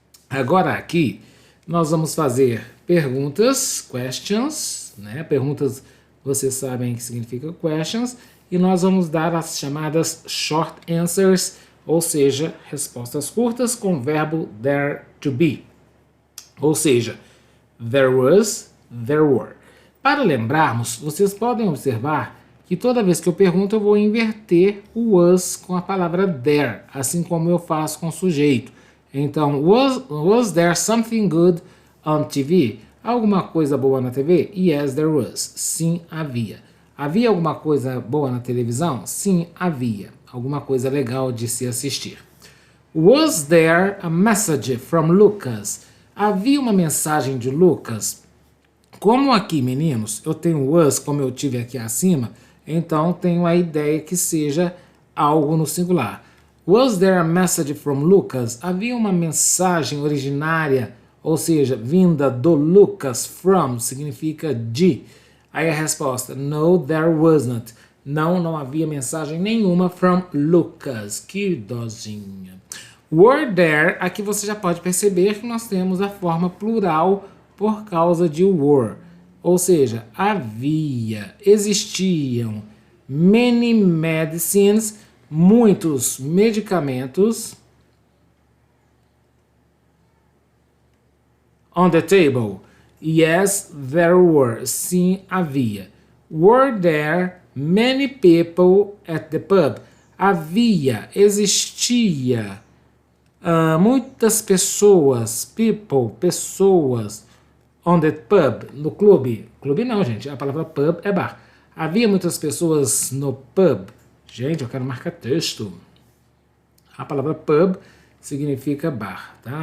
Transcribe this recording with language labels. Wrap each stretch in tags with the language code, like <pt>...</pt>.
<pt>Agora aqui nós vamos fazer perguntas, questions, né? Perguntas, vocês sabem que significa questions, e nós vamos dar as chamadas short answers, ou seja, respostas curtas com o verbo there to be. Ou seja,</pt> <en>there was, there were.</en> <pt>Para lembrarmos, vocês podem observar que toda vez que eu pergunto eu vou inverter o was com a palavra there, assim como eu faço com o sujeito.</pt> <en>Então, was there something good on TV?</en> <pt>Alguma coisa boa na TV?</pt> <en>Yes, there was.</en> <pt>Sim, havia. Havia alguma coisa boa na televisão? Sim, havia. Alguma coisa legal de se assistir.</pt> <en>Was there a message from Lucas?</en> <pt>Havia uma mensagem de Lucas? Como aqui, meninos, eu tenho was, como eu tive aqui acima, então tenho a ideia que seja algo no singular.</pt> <en>Was there a message from Lucas?</en> <pt>Havia uma mensagem originária, ou seja, vinda do Lucas. From significa de. Aí a resposta,</pt> <en>no, there wasn't.</en> <pt>Não, não havia mensagem nenhuma</pt> <en>from Lucas.</en> <pt>Que dozinha.</pt> <en>Were there,</en> <pt>aqui você já pode perceber que nós temos a forma plural por causa de were. Ou seja, havia, existiam,</pt> <en>many medicines,</en> <pt>muitos medicamentos</pt> <en>on the table. Yes, there were.</en> <pt>Sim, havia.</pt> <en>Were there many people at the pub?</en> <pt>Havia, existia, muitas pessoas, people, pessoas,</pt> <en>on the pub,</en> <pt>no clube. Clube não, gente, a palavra pub é bar. Havia muitas pessoas no pub. Gente, eu quero marcar texto. A palavra pub significa bar, tá?</pt>